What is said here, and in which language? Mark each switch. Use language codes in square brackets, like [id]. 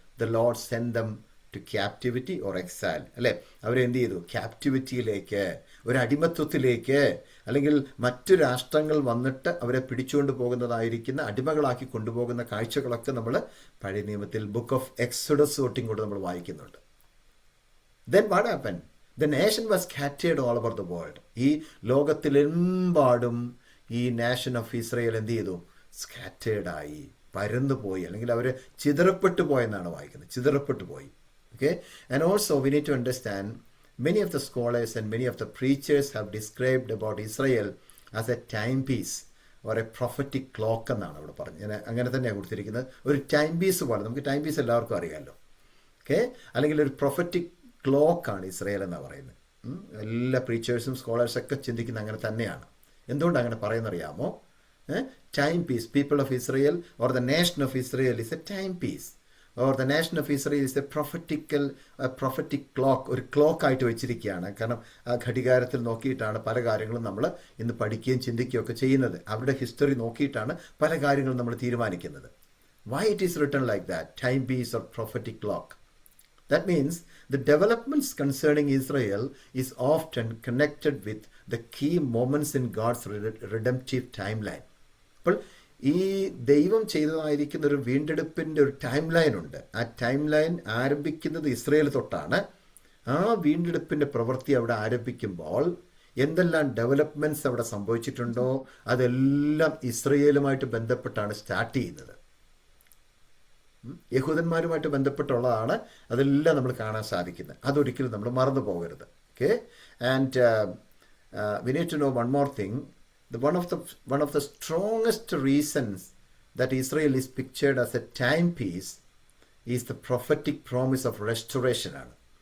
[en] The Lord sent them to captivity or exile. [ml] അല്ലേ? അവരെന്ത് ചെയ്തു? ക്യാപ്റ്റിവിറ്റിയിലേക്ക്, ഒരു അടിമത്വത്തിലേക്ക്, അല്ലെങ്കിൽ മറ്റു രാഷ്ട്രങ്ങൾ വന്നിട്ട് അവരെ പിടിച്ചുകൊണ്ട് പോകുന്നതായിരിക്കുന്ന, അടിമകളാക്കി കൊണ്ടുപോകുന്ന കാഴ്ചകളൊക്കെ നമ്മൾ പഴയ നിയമത്തിൽ ബുക്ക് ഓഫ് എക്സോഡസ് തൊട്ടും കൊണ്ട് നമ്മൾ വായിക്കുന്നുണ്ട്. [en] Then what happened? The nation was scattered all over the world. [ml] ഈ ലോകത്തിലെമ്പാടും ഈ നാഷൻ ഓഫ് ഇസ്രയേൽ എന്ത് ചെയ്തു? സ്കാറ്റേർഡ് ആയി, പരന്നുപോയി, അല്ലെങ്കിൽ അവർ ചിതറപ്പെട്ടു പോയെന്നാണ് വായിക്കുന്നത്. ചിതറപ്പെട്ടു പോയി. Okay? [en] And also we need to understand, many of the scholars and many of the preachers have described about Israel as a timepiece or a prophetic clock [ml] എന്നാണ് അവിടെ പറഞ്ഞത്. അങ്ങനെ തന്നെയാണ് കൊടുത്തിരിക്കുന്നത്. ഒരു ടൈം പീസ് പോലെ, നമുക്ക് ടൈം പീസ് എല്ലാവർക്കും അറിയാമല്ലോ. ഓക്കെ? അല്ലെങ്കിൽ ഒരു പ്രൊഫറ്റിക് ക്ലോക്കാണ് ഇസ്രയേൽ എന്നാണ് പറയുന്നത്. എല്ലാ പ്രീച്ചേഴ്സും സ്കോളേഴ്സൊക്കെ ചിന്തിക്കുന്നത് അങ്ങനെ തന്നെയാണ്. എന്തുകൊണ്ട് അങ്ങനെ പറയുന്നറിയാമോ? [en] Timepiece, people of Israel or the nation of Israel is a timepiece, or the nation of Israel is a prophetic clock. [ml] ഒരു ക്ലോക്ക് ആയിട്ട് വെച്ചിരിക്കുകയാണ്. കാരണം ആ ഘടികാരത്തിൽ നോക്കിയിട്ടാണ് പല കാര്യങ്ങളും നമ്മൾ ഇന്ന് പഠിക്കുകയും ചിന്തിക്കുകയും ഒക്കെ ചെയ്യുന്നത്. അവരുടെ ഹിസ്റ്ററി നോക്കിയിട്ടാണ് പല കാര്യങ്ങളും നമ്മൾ തീരുമാനിക്കുന്നത്. [en] Why it is written like that? Time piece or prophetic clock. That means the developments concerning Israel is often connected with the key moments in God's redemptive timeline. [ml] അപ്പോൾ ഈ ദൈവം ചെയ്തതായിരിക്കുന്ന ഒരു വീണ്ടെടുപ്പിൻ്റെ ഒരു ടൈം ലൈൻ ഉണ്ട്. ആ ടൈം ലൈൻ ആരംഭിക്കുന്നത് Israel തൊട്ടാണ്. ആ വീണ്ടെടുപ്പിൻ്റെ പ്രവൃത്തി അവിടെ ആരംഭിക്കുമ്പോൾ എന്തെല്ലാം ഡെവലപ്മെൻറ്റ്സ് അവിടെ സംഭവിച്ചിട്ടുണ്ടോ അതെല്ലാം ഇസ്രയേലുമായിട്ട് ബന്ധപ്പെട്ടാണ് സ്റ്റാർട്ട് ചെയ്യുന്നത്. യഹൂദന്മാരുമായിട്ട് ബന്ധപ്പെട്ടുള്ളതാണ് അതെല്ലാം നമ്മൾ കാണാൻ സാധിക്കുന്നത്. അതൊരിക്കലും നമ്മൾ മറന്നു പോകരുത്. [en] Okay, and we need to know one more thing. One of the strongest reasons that Israel is pictured as a timepiece is the prophetic promise of restoration ആണ്.